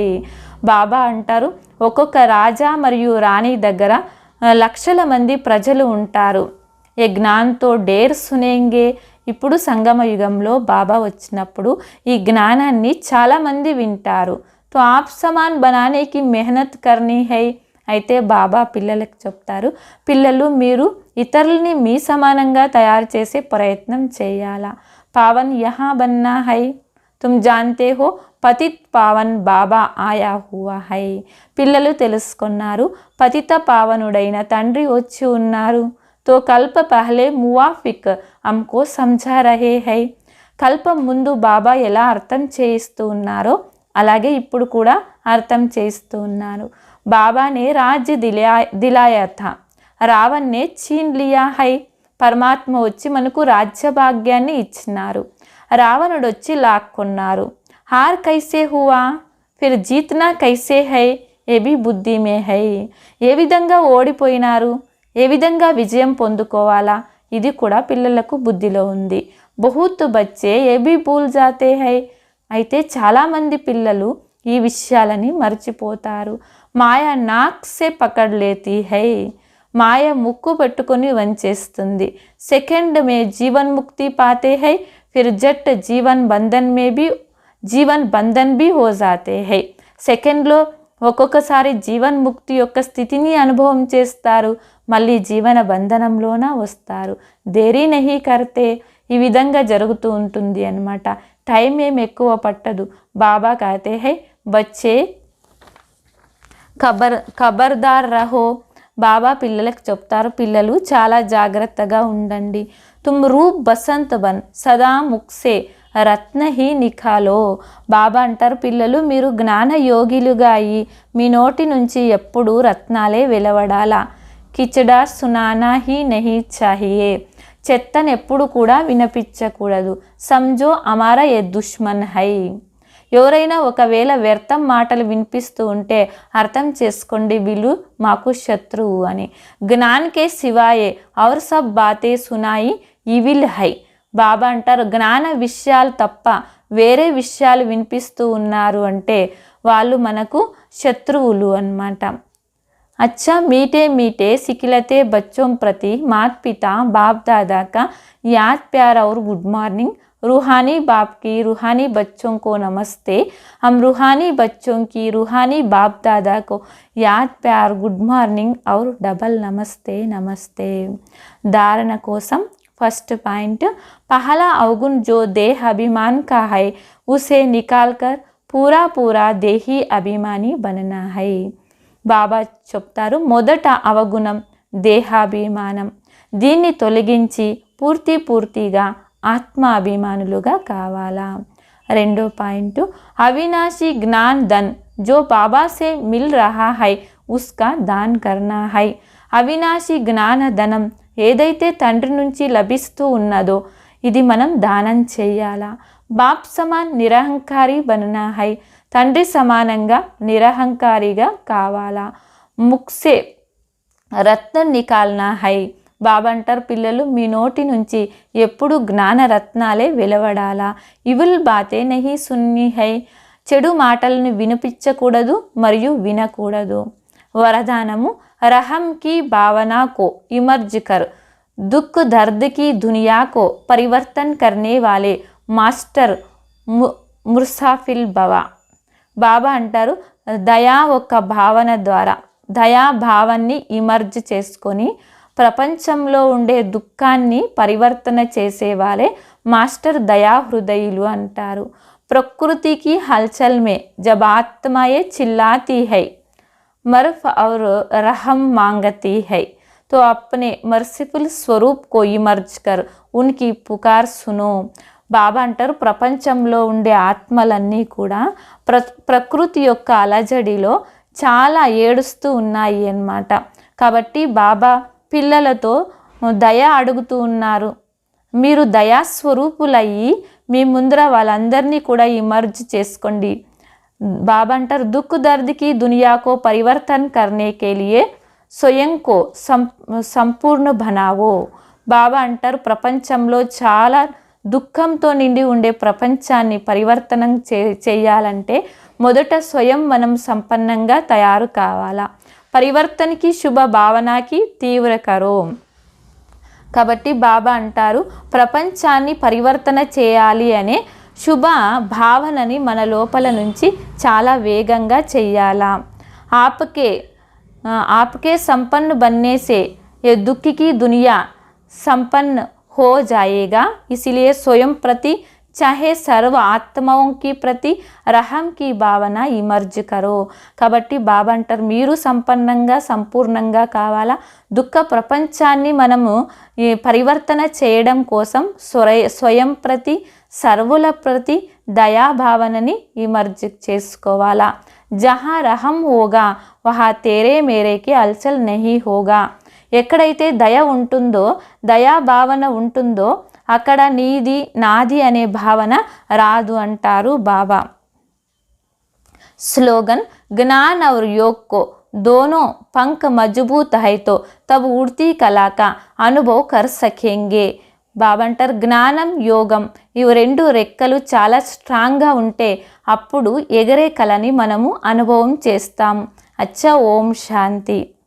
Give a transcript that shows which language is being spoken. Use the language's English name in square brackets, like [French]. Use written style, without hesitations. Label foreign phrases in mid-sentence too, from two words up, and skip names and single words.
[Telugu] బాబా అంటారు, ఒక్కొక్క రాజా మరియు రాణి దగ్గర లక్షల మంది ప్రజలు ఉంటారు. [Hindi] ये ज्ञान तो ढेर सुनेंगे. [Telugu] ఇప్పుడు సంగమ యుగంలో బాబా వచ్చినప్పుడు ఈ జ్ఞానాన్ని చాలామంది వింటారు. [Hindi] तो आप समान बनाने की मेहनत करनी है. [Telugu] అయితే బాబా పిల్లలకు చెప్తారు, పిల్లలు మీరు ఇతరులని మీ సమానంగా తయారు చేసే ప్రయత్నం చేయాలా. [Hindi] पावन यहाँ बनना है तुम जानते हो पतित पावन बाबा आया हुआ है. [Telugu] పిల్లలు తెలుసుకున్నారు, పతిత పావనుడైన తండ్రి వచ్చి ఉన్నారు. [Hindi] तो कल्प पहले मुवाफिक हमको समझा रहे हैं. [Telugu] కల్పం ముందు బాబా ఎలా అర్థం చేయిస్తూ ఉన్నారో అలాగే ఇప్పుడు కూడా అర్థం చేయిస్తూ ఉన్నారు. [Hindi] बाबा ने राज्य दिलाया था, रावण ने छीन लिया है. [Telugu] పరమాత్మ వచ్చి మనకు రాజ్య భాగ్యాన్ని ఇచ్చినారు, రావణుడు వచ్చి లాక్కున్నారు. [Hindi] हार कैसे हुआ फिर जीतना कैसे है ये भी बुद्धि में है. [Telugu] ఏ విధంగా ఓడిపోయినారు, ఏ విధంగా విజయం పొందుకోవాలా, ఇది కూడా పిల్లలకు బుద్ధిలో ఉంది. [Hindi] बहुत बच्चे ये भी भूल जाते हैं. [Telugu] అయితే చాలామంది పిల్లలు ఈ విషయాలని మర్చిపోతారు. [Hindi] माया नाक से पकड़ लेती है. [Telugu] మాయ ముక్కు పెట్టుకొని వంచేస్తుంది. [Hindi] सेकंड में जीवन मुक्ति पाते हैं फिर झट जीवन बंधन भी हो जाते हैं. [Telugu] సెకండ్లో ఒక్కొక్కసారి జీవన్ ముక్తి యొక్క స్థితిని అనుభవం చేస్తారు, మళ్ళీ జీవన బంధనంలోన వస్తారు. [Hindi] देरी नहीं करते. [Telugu] ఈ విధంగా జరుగుతూ ఉంటుంది అన్నమాట. టైం ఏం ఎక్కువ పట్టదు. [Hindi] बाबा कहते हैं बच्चे खबरदार रहो. [Telugu] బాబా పిల్లలకు చెప్తారు, పిల్లలు చాలా జాగ్రత్తగా ఉండండి. [Hindi] तुम रूप बसंत बन सदा मुख से रत्न ही निकालो. [Telugu] బాబా అంటారు, పిల్లలు మీరు జ్ఞాన యోగిలుగా అయ్యి మీ నోటి నుంచి ఎప్పుడూ రత్నాలే వెలువడాలా. [Hindi] कीचड़ा सुनाना ही नहीं चाहिए. [Telugu] చెత్తను ఎప్పుడు కూడా వినిపించకూడదు. [Hindi] समझो हमारा ये दुश्मन है. [Telugu] ఎవరైనా ఒకవేళ వ్యర్థం మాటలు వినిపిస్తూ ఉంటే అర్థం చేసుకోండి, వీళ్ళు మాకు శత్రువు అని. [Hindi] ज्ञान के सिवाय और सब बातें सुनाई इविल है. [Telugu] బాబా అంటారు, జ్ఞాన విషయాలు తప్ప వేరే విషయాలు వినిపిస్తూ ఉన్నారు అంటే వాళ్ళు మనకు శత్రువులు అన్నమాట. [Hindi] अच्छा मीठे मीठे सिखिलते बच्चों प्रति माता पिता बाप दादा का याद प्यार और [English] good morning. [Hindi] रूहानी बाप की रूहानी बच्चों को नमस्ते. हम रूहानी बच्चों की रूहानी बाप दादा को याद प्यार [English] good morning [Hindi] और डबल नमस्ते नमस्ते. धारण कोसम फर्स्ट पॉइंट, पहला अवगुण जो देह अभिमान का है उसे निकाल कर पूरा पूरा देही अभिमानी बनना है. [Telugu] బాబా చెప్తారు, మొదట అవగుణం దేహాభిమానం, దీన్ని తొలగించి పూర్తిగా ఆత్మాభిమానులుగా కావాలా. రెండో పాయింట్, [Hindi] अविनाशी ज्ञान धन जो बाबा से मिल रहा है उसका दान करना है. [Telugu] అవినాశీ జ్ఞాన ధనం ఏదైతే తండ్రి నుంచి లభిస్తూ ఉన్నదో ఇది మనం దానం చేయాలా. [Hindi] बाप समान निरहंकारी बनना है, [Telugu] తండ్రి సమానంగా నిరహంకారిగా కావాలా. [Hindi] मुख से रत्न निकालना है. [Telugu] బాబా అంటారు, పిల్లలు మీ నోటి నుంచి ఎప్పుడు జ్ఞాన రత్నాలే వెలువడాలా. [Hindi] इविल बातें नहीं सुननी है, [Telugu] చెడు మాటలను వినిపించకూడదు మరియు వినకూడదు. [Hindi] वरदानము, रहम की भावना को इमर्ज कर, दुःख दर्द की दुनिया को परिवर्तन करने वाले मास्टर मर्सीफुल भव. [Telugu] బాబా అంటారు, దయా ఒక్క భావన ద్వారా దయాభావాన్ని ఇమర్జ్ చేసుకొని ప్రపంచంలో ఉండే దుఃఖాన్ని పరివర్తన చేసేవారే మాస్టర్ దయా హృదయులు అంటారు. [Hindi] प्रकृति की हलचल में जब आत्माएं चिल्लाती हैं मर्फ और रहम मांगती है तो अपने मर्सीफुल स्वरूप को इमर्ज कर उनकी पुकार सुनो. [Telugu] బాబా అంటారు, ప్రపంచంలో ఉండే ఆత్మలన్నీ కూడా ప్రకృతి యొక్క అలజడిలో చాలా ఏడుస్తూ ఉన్నాయి అన్నమాట. కాబట్టి బాబా పిల్లలతో దయ అడుగుతూ ఉన్నారు, మీరు దయాస్వరూపులయ్యి మీ ముందర వాళ్ళందరినీ కూడా ఇమర్జ్ చేసుకోండి. బాబా అంటారు, [Hindi] दुःख दर्द की दुनिया को परिवर्तन करने के लिए स्वयं को संपूर्ण बनाओ. [Telugu] బాబా అంటారు, ప్రపంచంలో చాలా దుఃఖంతో నిండి ఉండే ప్రపంచాన్ని పరివర్తనం చేయాలంటే మొదట స్వయం మనం సంపన్నంగా తయారు కావాలా. [Hindi] परिवर्तन की शुभ भावना की तीव्र करो. [Telugu] కాబట్టి బాబా అంటారు, ప్రపంచాన్ని పరివర్తన చేయాలి అనే శుభ భావనని మన లోపల నుంచి చాలా వేగంగా చెయ్యాలా. [Hindi] आपके संपन्न बनने से ये दुख की दुनिया संपन्न हो जाएगा. इसलिए स्वयं प्रति चाहे सर्व आत्माओं की प्रति रहम की भावना इमर्ज करो. [Telugu] కాబట్టి బాబా అంటారు, మీరు సంపన్నంగా సంపూర్ణంగా కావాలా. దుఃఖ ప్రపంచాన్ని మనము పరివర్తన చేయడం కోసం స్వయం ప్రతి సర్వుల ప్రతి దయాభావనని ఇమర్జ్ చేసుకోవాలా. [Hindi] जहाँ रहम होगा वहाँ तेरे मेरे की हलचल नहीं होगा. [Telugu] ఎక్కడైతే దయ ఉంటుందో దయాభావన ఉంటుందో అక్కడ నీది నాది అనే భావన రాదు అంటారు బాబా. [Hindi] స్లోగన్, ज्ञान और योग को दोनों पंख मजबूत है तो तब उड़ती कला का अनुभव कर सकेंगे. [Telugu] బాబా అంటారు, జ్ఞానం యోగం ఇవి రెండు రెక్కలు చాలా స్ట్రాంగ్గా ఉంటే అప్పుడు ఎగరే కళని మనము అనుభవం చేస్తాం. [Hindi] अच्छा, ओम शांति.